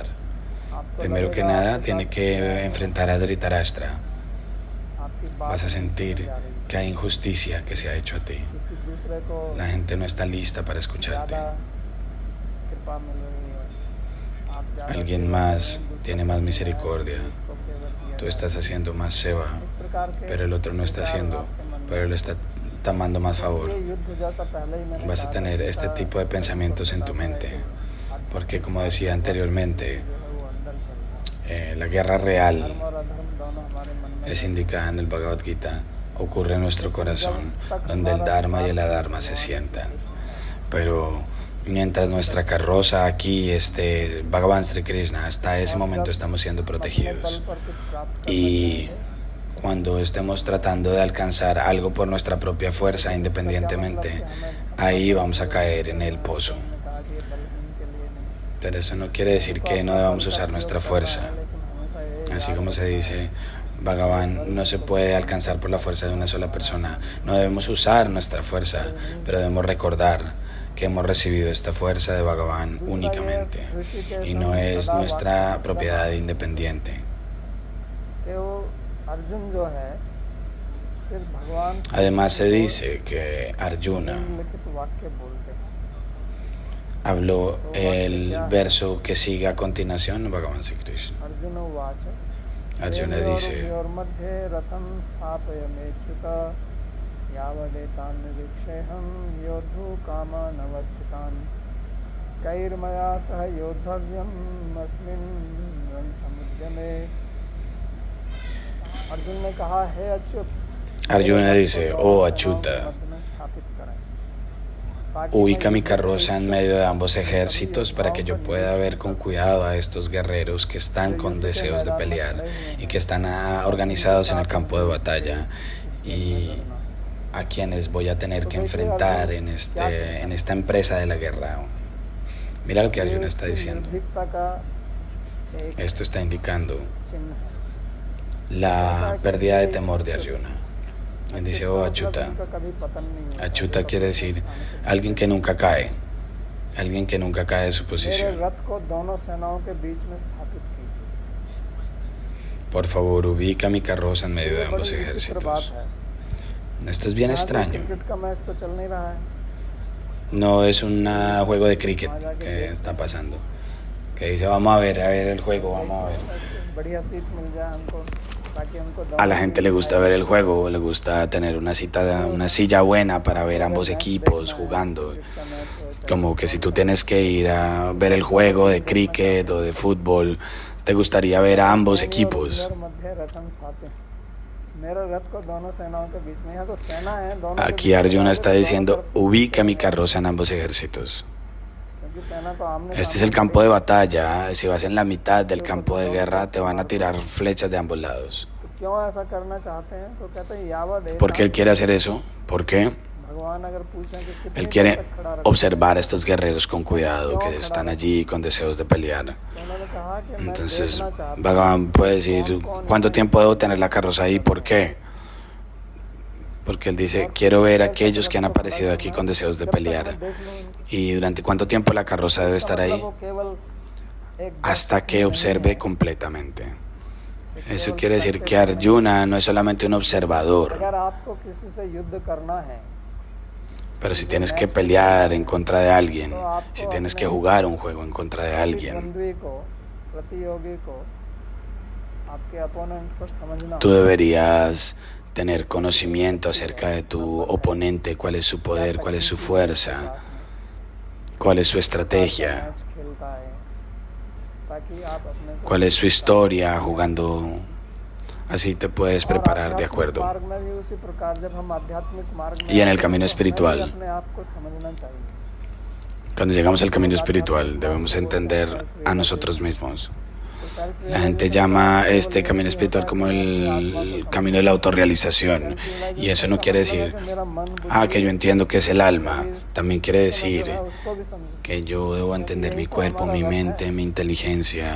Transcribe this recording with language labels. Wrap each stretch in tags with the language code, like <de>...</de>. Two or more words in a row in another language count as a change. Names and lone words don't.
<es>Primero que nada, tiene que enfrentar a Dhritarashtra.</es> <hi>आपकी</hi> <es>Vas a sentir que hay injusticia que se ha hecho a ti.</es> <hi>किसी दूसरे को</hi> <es>La gente no está lista para escucharte.</es> <hi>ज़्यादा कृपा मिल रही है आप ज़्यादा</hi> <es>Alguien más tiene más misericordia.</es> <hi>उसको केवल दिया</hi> <es>Tú estás haciendo más seva,</es> <hi>इस प्रकार के</hi> <es>pero el otro no está haciendo, pero él está tomando más favor.</es> <hi>ये युद्ध जैसा पहले ही मैंने</hi> <es>Vas a tener este tipo de pensamientos en tu mente, porque como decía anteriormente,</es> <hi>वो अंदर चल रहा है</hi> <es>la guerra real</es> <hi>धर्म और अधर्म दोनों हमारे मन में</hi> <es>es indicada en el Bhagavad Gita, ocurre en nuestro corazón, donde el Dharma y el Adharma se sientan. Pero mientras nuestra carroza aquí, Bhagavan Sri Krishna, hasta ese momento estamos siendo protegidos.</es> <hi>पर कुछ प्राप्त</hi> <es>Y cuando estemos tratando de alcanzar algo por nuestra propia fuerza, independientemente, ahí vamos a caer en el pozo.</es> <hi>करने कहा कि ये बलहीन के लिए नहीं</hi> <es>Pero eso no quiere decir que no debamos usar nuestra fuerza.</es> <hi>लेकिन हमेशा ये</hi> <es>Así como se dice, Bhagavan no se puede alcanzar por la fuerza de una sola persona. No debemos usar nuestra fuerza, pero debemos recordar que hemos recibido esta fuerza de Bhagavan únicamente y no es nuestra propiedad independiente.</es> <hi>कि वो अर्जुन जो है फिर भगवान से</hi> <es>Además se dice que Arjuna</es> <hi>लिखित वाक्य बोलते हैं</hi> <es>habló el verso que sigue a continuación, Bhagavan Sri Krishna.</es> <sa>अर्जुन उवाच</sa> <es>Arjuna dice,</es> <sa>मध्ये रथं स्थापयमेच्युत यावदेतान् निरीक्षेऽहं योद्धु कामानवस्थितान् कैर्मया सह योद्धव्यम् अस्मिन् रणसमुद्यमे</sa> <hi>अर्जुन ने कहा हे अच्युत</hi> <es>Arjuna dice, oh Achyuta,</es> <hi>मध्य में स्थापित करें ताकि</hi> <es>ubica</es> <hi>मैं</hi> <es>mi</es> <hi>युद्ध</hi> <es>carroza en medio de ambos ejércitos para que yo pueda ver con cuidado a estos guerreros que están con deseos de pelear y que están organizados en el campo de batalla y a quienes voy a tener que enfrentar en esta empresa de la guerra. Mira lo que Arjuna está diciendo.</es> <hi>निर्भीकता का एक</hi> <es>Esto está indicando</es> <hi>चिन्ह है</hi> <es>la pérdida de temor de Arjuna. Él dice, oh Achyuta.</es> <hi>उनका कभी पतन नहीं हुआ</hi> <es>Achyuta quiere decir alguien que nunca cae de su</es> <hi>मेरे</hi> <es>posición.</es> <hi>रथ को दोनों सेनाओं के बीच में स्थापित कीजिए</hi> <es>Por favor, ubica mi carroza en medio de</es> <hi>ये</hi> <es>ambos</es> <hi>बड़ी विचित्र बात</hi> <es>ejércitos.</es> <hi>है</hi> <es>Esto es bien</es> <hi>यहाँ तो</hi> <es>extraño.</es> <hi>क्रिकेट का मैच तो चल नहीं रहा है</hi> <es>No es un juego de cricket que está pasando. Que dice, vamos a ver el juego, vamos a ver.</es> <hi>बढ़िया सीट मिल जाए हमको ताकि हमको</hi> <es>A la gente le gusta ver el juego, le gusta tener una silla buena para ver ambos equipos jugando. Como que si tú tienes que ir a ver el juego de cricket o de fútbol, te gustaría ver a ambos equipos.</es> <hi>मध्य रथं स्थापित मेरे रथ को दोनों सेनाओं के बीच में यहाँ तो सेना है दोनों के</hi> <es>Aquí</es> <hi>बीच में</hi> <es>Arjuna</es> <hi>है,</hi> <es>está</es> <hi>तो दोनों</hi> <es>diciendo,</es> <hi>तरफ से</hi> <es>ubica mi carroza en ambos ejércitos.</es> <hi>क्योंकि सेना को आमने</hi> <es>Este es</es> <hi>सामने</hi> <es>el campo de batalla. Si vas en la mitad del campo de guerra, te van a tirar flechas de ambos lados.</es> <hi>तो क्यों ऐसा करना चाहते हैं तो कहते हैं यावद</hi> <es>¿Por qué él quiere hacer eso? ¿Por qué?</es> <hi>भगवान अगर पूछें कि कितनी</hi> <es>Él</es> <hi>देर</hi> <es>quiere</es> <hi>तक खड़ा रखना</hi> <es>observar a estos guerreros con cuidado, que están allí con deseos de pelear.</es> <hi>तो उन्होंने कहा कि मैं</hi> <es>Entonces,</es> <hi>देखना चाहता हूँ</hi> <es>Bhagavan puede decir, ¿cuánto tiempo debo tener la carroza ahí? ¿Por qué? Porque él dice, quiero ver a aquellos que han aparecido aquí con deseos de pelear. ¿Y durante cuánto tiempo la carroza debe estar ahí?</es> <hi>वो केवल एक</hi> <es>Hasta que observe completamente. Eso quiere decir que Arjuna no es solamente un observador,</es> <hi>अगर आपको किसी से युद्ध करना है</hi> <es>pero si tienes que pelear en contra de alguien, si tienes que jugar un juego en contra de alguien,</es> <hi>बंधुई को प्रतियोगी को आपके अपोनेंट को समझना</hi> <es>tú deberías tener conocimiento acerca de tu oponente, cuál es su poder, cuál es su fuerza, cuál es su estrategia,</es> <hi>मैच खेलता है ताकि आप अपने को</hi> <es>cuál es su historia jugando. Así te puedes preparar de acuerdo.</es> <hi>मार्ग में भी उसी प्रकार जब हम आध्यात्मिक मार्ग में</hi> <es>Y en el camino espiritual,</es> <hi>अपने आप को समझना चाहिए</hi> <es>cuando llegamos al camino espiritual, debemos entender a nosotros mismos. La gente llama este camino espiritual como el camino de la autorrealización. Y eso no quiere decir, que yo entiendo que es el alma. También quiere decir que yo debo entender mi cuerpo, mi mente, mi inteligencia.</es>